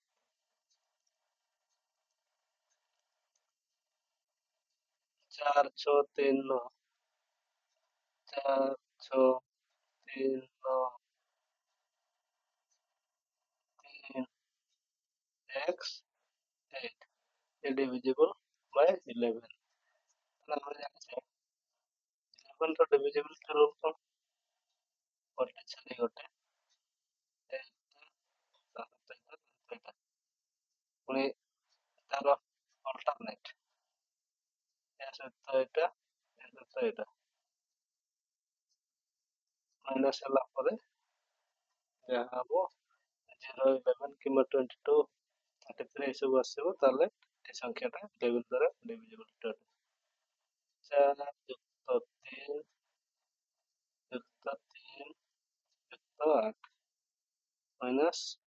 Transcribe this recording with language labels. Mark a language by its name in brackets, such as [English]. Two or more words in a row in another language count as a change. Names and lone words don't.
[Odia] 4 6 3 9 4 6 3 9 3 x 8 [English] is divisible by [Odia] 11 ତାହେଲେ ଆମେ ଜାଣିଛେ 11 ର [English] divisibility rule [Odia] କଣ ଗୋଟେ ଛାଡି ଗୋଟେ ଏଇଟା ତା ସହିତ ଏଇଟା ପୁଣି ତାର ଅଲ୍ଟରନେଟ୍ ଏହା ସହିତ ଏଇଟା ଏହା ସହିତ ଏଇଟା ମାଇନସ୍ ହେଲା ପରେ ଯାହା ହବ 0 11 କିମ୍ବା 22 33 ଏସବୁ ଆସିବ ତାହେଲେ ଏ ସଂଖ୍ୟାଟା 11 ଦ୍ୱାରା divisibility ଅଟେ 4 ଯୁକ୍ତ 3 ଯୁକ୍ତ 3 ଯୁକ୍ତ 8 ମାଇନସ୍